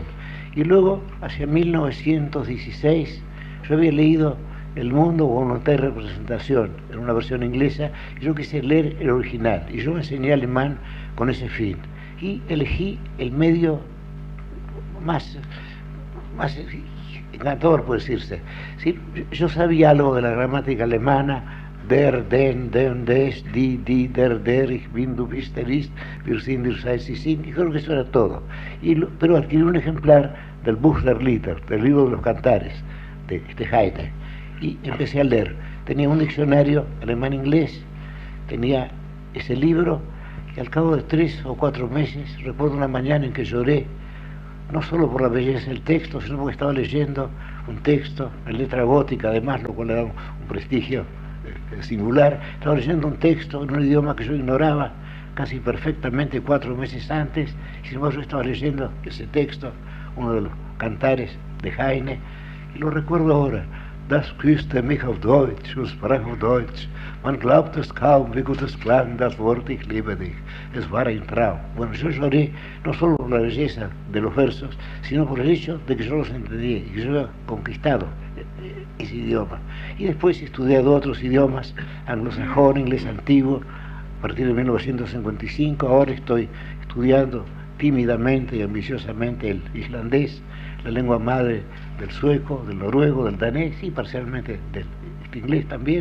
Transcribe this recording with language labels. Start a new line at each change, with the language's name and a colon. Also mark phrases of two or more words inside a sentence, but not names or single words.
Spanish: Y luego, hacia 1916, yo había leído El mundo, voluntad y representación, en una versión inglesa, y yo quise leer el original, y yo me enseñé alemán con ese fin. Y elegí el medio más encantador, puede decirse. ¿Sí? Yo sabía algo de la gramática alemana,
German: der, den, des, die, der, ich bin, du bist, ist, wir sind, ihr seid, sie sind,
Spanish: y creo que eso era todo. Pero adquirí un ejemplar del Buch der Lieder, del libro de los cantares, de Heine, y empecé a leer. Tenía un diccionario alemán-inglés, tenía ese libro, y al cabo de 3 o 4 meses, recuerdo una mañana en que lloré, no solo por la belleza del texto, sino porque estaba leyendo un texto en letra gótica, además, lo cual le da un prestigio singular. Estaba leyendo un texto en un idioma que yo ignoraba casi perfectamente 4 meses antes, y sin embargo yo estaba leyendo ese texto, uno de los cantares de Heine, y lo recuerdo ahora.
German: Das küsste mich auf Deutsch und sprach auf Deutsch. Man glaubt es kaum, wie gut es klang, das Wort ich liebe dich. Es war ein Traum.
Spanish: Bueno, yo lloré no solo por la belleza de los versos, sino por el hecho de que yo los entendía y que yo había conquistado ese idioma. Y después he estudiado otros idiomas, anglosajón, inglés antiguo, a partir de 1955. Ahora estoy estudiando tímidamente y ambiciosamente el islandés, la lengua madre del sueco, del noruego, del danés y parcialmente del inglés también.